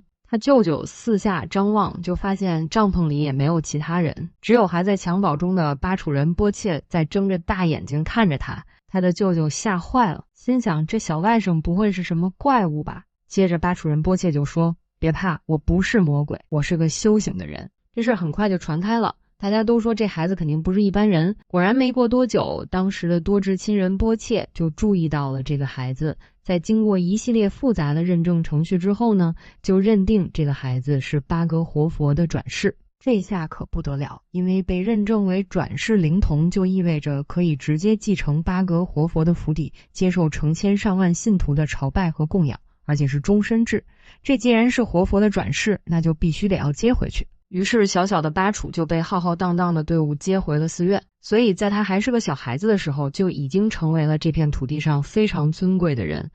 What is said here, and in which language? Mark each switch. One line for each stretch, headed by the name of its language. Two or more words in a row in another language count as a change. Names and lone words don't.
Chinese: 他舅舅四下張望，就發現帳篷裡也沒有其他人，只有還在襁褓中的巴楚仁波切在睜着大眼睛看着他。他的舅舅嚇壞了，心想這小外甥不會是什麼怪物吧？接着巴楚仁波切就說：“別怕，我不是魔鬼，我是個修行的人。” 這事很快就傳開了。大家都說這孩子肯定不是一般人。果然沒過多久，當時的多智親仁波切就注意到了這個孩子，在經過一系列複雜的認證程序之後呢，就認定這個孩子是巴格活佛的轉世。這下可不得了，因為被認證為轉世靈童，就意味着可以直接繼承巴格活佛的府邸，接受成千上萬信徒的朝拜和供養，而且是終身制。這既然是活佛的轉世，那就必須得要接回去。於是小小的巴楚就被浩浩蕩蕩的隊伍接回了寺院，所以在他還是個小孩子的時候，就已經成為了這片土地上非常尊貴的人。